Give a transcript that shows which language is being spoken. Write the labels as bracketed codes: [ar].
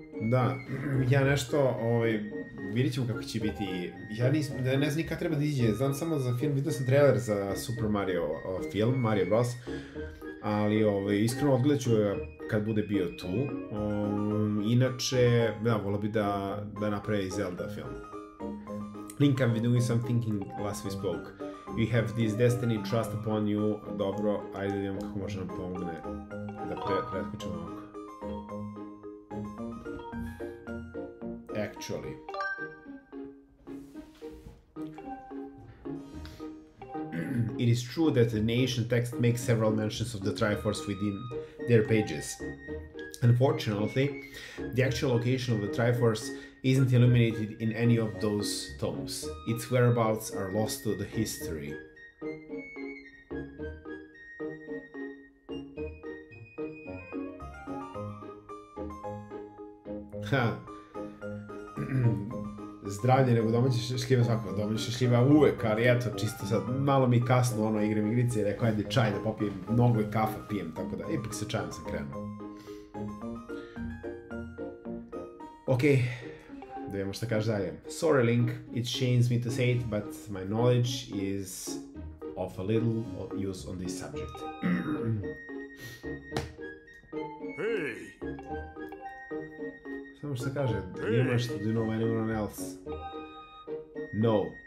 [sr] Da, ja nešto, vidjet ćemo kako će biti, ja ne znam nikad treba da iđe, znam samo za film, vidio sam trailer za Super Mario film, Mario Bros. Ali iskreno odgledat ću kad bude bio tu, inače, da, volio bi da napravi Zelda film. [en] Link, I've been doing some thinking last we spoke. We have this destiny, trust upon you. [sr] Dobro, ajde da vidimo kako može nam pomogne da preskočimo ovako. [en] Actually. It is true that the ancient text makes several mentions of the Triforce within their pages. Unfortunately, the actual location of the Triforce isn't illuminated in any of those tomes. Its whereabouts are lost to the history. Ha. [sr] Zdravlje nego domaće šljive svakako, domaće šljiva uvek, ali eto, čisto sad, malo mi kasno ono igram igrice i rekao, ajde čaj da popijem, mnogo i kafa pijem, tako da, ipak sa čajem sam krenuo. Okay, da vidimo šta kaže dalje. [en] Sorry Link, it shames me to say it, but my knowledge is of a little use on this subject. Hey! [sr] Samo šta kaže, imaš, [en] do you know anyone else? No.